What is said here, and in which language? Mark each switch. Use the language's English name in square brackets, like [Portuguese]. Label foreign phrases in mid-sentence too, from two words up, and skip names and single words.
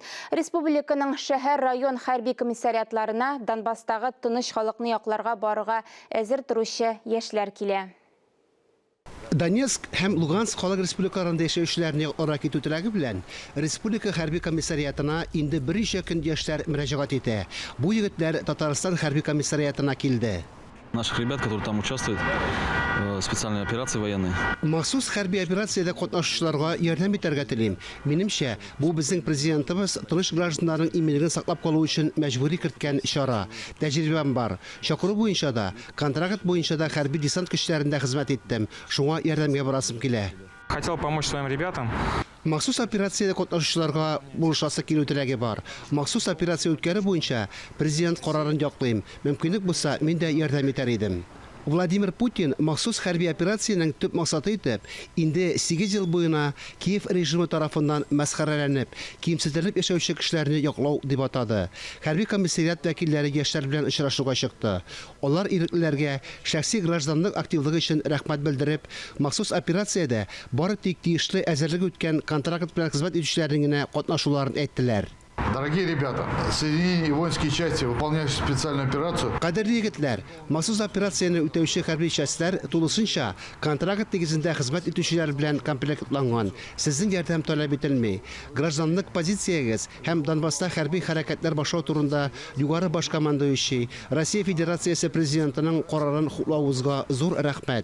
[Tatar] Республиканың шәһәр, район хәрби комиссариатларына Донбасстагы тыныч халыкны якларга барырга әзер торучы яшьләр килә. Донецк һәм Луганск халык республикаларында яшәүчеләрне якларга китү теләге белән республика хәрби комиссариатына инде берничә көн яшьләр мөрәҗәгать итә. Бу егетләр Татарстан хәрби комиссариатына килде. [Russian] Наших ребят, которые там участвуют в специальной операции военной. [Tatar] Махсус хәрби операциядә катнашучыларга ярдәм итәргә телим. Минемчә, бу безнең президентыбыз тыныч гражданнарның иминлеген саклап калу өчен мәҗбүри керткән чара. Тәҗрибәм бар. Чакыру буенча да, контракт буенча да хәрби десант көчләрендә хезмәт иттем. Шуңа ярдәмгә барасым килә. [Russian] Хотел помочь своим ребятам. [Tatar] Махсус операциядә катнашучыларга булышасы килү теләге бар. Махсус операция үткәре буенча президент карарын яклыйм. Мөмкинлек булса, мин дә ярдәм итәр идем. Владимир Путин махсус хәрби операциянең төп максаты итеп, инде 8 ел буена Киев режимы тарафыннан мәсхәрәләнеп, кимсетелеп яшәүче кешеләрне яклау дип атады. Хәрби комиссариат вәкилләре яшьләр белән очрашуга чыкты. Алар иреклеләргә шәхси гражданлык активлыгы өчен рәхмәт белдереп, махсус операциядә бары тик тиешле әзерлек үткән контракт белән хезмәт итүчеләрнең генә катнашуларын әйттеләр. [Russian] Дорогие ребята, соединения и воинские части, выполняющие специальную операцию. [Tatar] Кадерле егетләр, махсус операцияны үтәүче хәрби частьләр тулысынча контракт нигезендә хезмәт итүчеләр белән комплектланган. Сезнең ярдәм таләп ителми. Гражданлык позициягез һәм Донбасста хәрби хәрәкәтләр башлау турында югары баш командующий Россия Федерациясе президентының карарын хуплавыгызга зур рәхмәт.